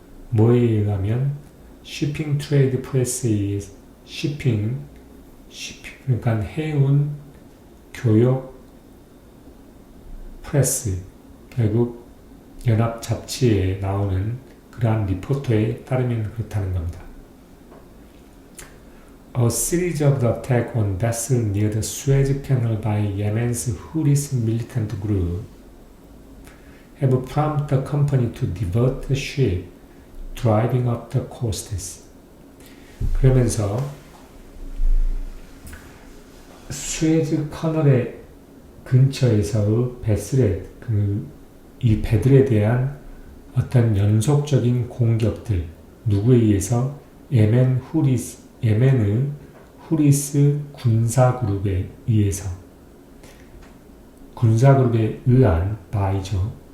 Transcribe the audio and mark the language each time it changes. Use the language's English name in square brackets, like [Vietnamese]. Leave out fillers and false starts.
[Korean] 뭐에 의하면 shipping trade press 에 의해서 shipping 그러니까 해운 교역 프레스, 결국 연합 잡지에 나오는 그러한 리포터에 따르면 그렇다는 겁니다. [English] A series of the attack on vessels near the Suez Canal by Yemen's Houthis militant group have prompted the company to divert the ship, driving up the coasts. [Korean] 그러면서 수에즈 커널의 근처에서의 베슬의 이 배들에 대한 어떤 연속적인 공격들, 누구에 의해서? 예멘의 후리스 군사그룹에 의해서, 군사그룹에 의한 바이죠.